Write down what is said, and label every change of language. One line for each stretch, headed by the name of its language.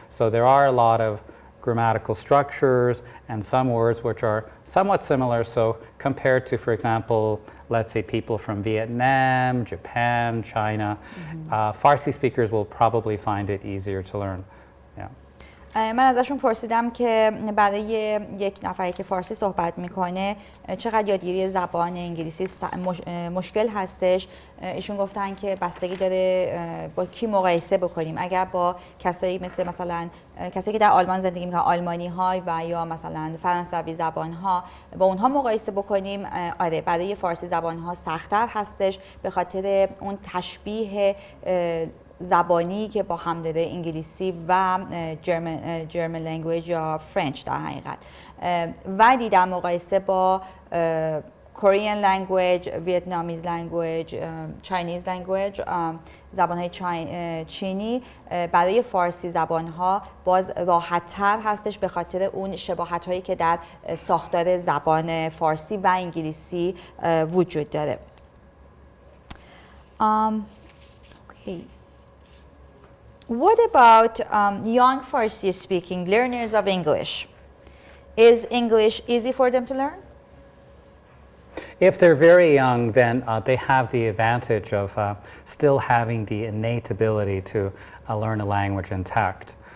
English: So there are a lot of grammatical structures and some words which are somewhat similar. So compared to, for example, let's say people from Vietnam, Japan, China, Farsi speakers will probably find it easier to learn. Yeah.
Persian: من ازشون پرسیدم که برای یک نفری که فارسی صحبت میکنه چقدر یادگیری زبان انگلیسی مشکل هستش. ایشون گفتن که بستگی داره با کی مقایسه بکنیم. اگر با کسایی مثلا کسایی که در آلمان زندگی میکنن، آلمانی های و یا مثلا فرانسوی زبان ها، با اونها مقایسه بکنیم، آره برای فارسی زبان ها سخت‌تر هستش به خاطر اون تشبیه زبانی که با هم داره انگلیسی و جرمن لنگویج یا فرنچ در حقیقت، ولی در مقایسه با
English: Korean language, Vietnamese language, Chinese language،
Persian: زبان‌های چینی برای فارسی زبان‌ها باز راحت‌تر هستش به خاطر اون شباهت‌هایی که در ساختار زبان فارسی و انگلیسی وجود داره.
English: Okay. What about young Farsi-speaking learners of English? Is English easy for them to learn? If they're very young, then they have the advantage of still having the innate ability to learn a language intact.